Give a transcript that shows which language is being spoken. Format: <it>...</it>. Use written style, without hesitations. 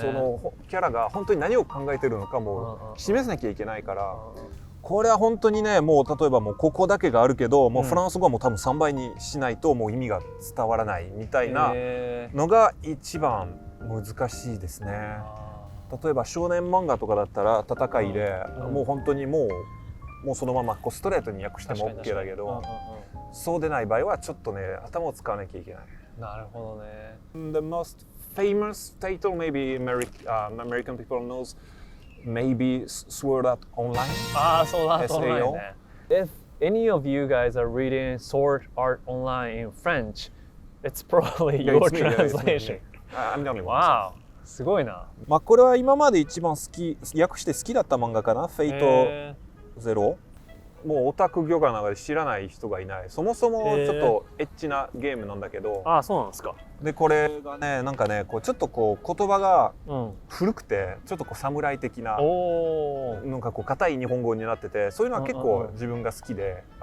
<ja>そのキャラが本当に何を考えてるのかも示さなきゃいけないから、これは本当にね、もう例えばもうここだけがあるけど、もうフランス語はもう多分3倍にしないともう意味が伝わらないみたいなのが一番難しいですね。例えば少年漫画とかだったら戦いで、もう本当にもうそのままストレートに訳しても OK だけど、そうでない場合はちょっとね頭を使わなきゃいけない。なるほどね。</ja> <en>The most famous title maybe American people knows maybe Sword Art Online.</en> <ja>Sword Art Online ね。</ja> <en>If any of you guys are reading Sword Art Online in French, it's probably your translation. I'm the only one. Wow.</en> <ja>すごいな。まあこれは今まで一番好き、訳して好きだった漫画かな、フェイトゼロ。もうオタク業界の中で知らない人がいない。そもそもちょっとエッチなゲームなんだけど、ああ、そうなんですか。でこれがね、なんかね、こうちょっとこう言葉が古くて、ちょっとこう侍的な、なんかこう硬い日本語になってて、そういうのは結構自分が好きで、</ja>